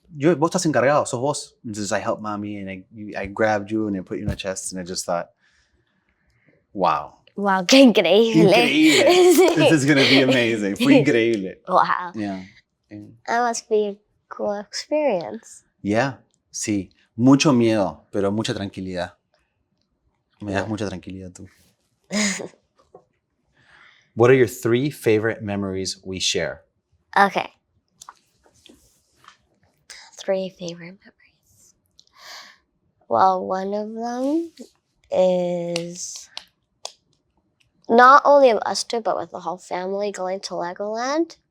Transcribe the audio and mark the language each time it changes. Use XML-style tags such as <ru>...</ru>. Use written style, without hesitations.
<es>Vos estás encargado, sos vos.</es> <en>And just I helped mommy and I grabbed you and I put you in my chest and I just thought, wow.</en> <es>Wow, qué increíble.</es> <en>This is going to be amazing.</en> <es>Fue increíble.</es> <en>Wow. Yeah. That must be a cool experience. Yeah,</en> <es>sí. Mucho miedo, pero mucha tranquilidad. Me das mucha tranquilidad tú.</es> <en>What are your 3 favorite memories we share? Okay. 3 favorite memories. Well, one of them is not only of us two, but with the whole family going to Legoland.</en>